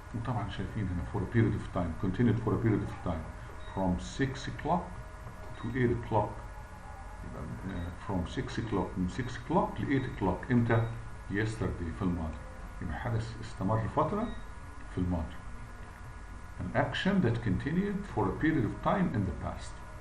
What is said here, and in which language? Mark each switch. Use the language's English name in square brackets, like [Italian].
[Arabic] وطبعا شايفين هنا [English] for a period of time, continued for a period of time from 6 o'clock to 8 o'clock. [Arabic] يبقى from 6 o'clock من 6 o'clock ل 8 o'clock. امتى؟ yesterday في الماضي. يبقى حدث استمر فترة في الماضي. [English] an action that continued for a period of time in the past.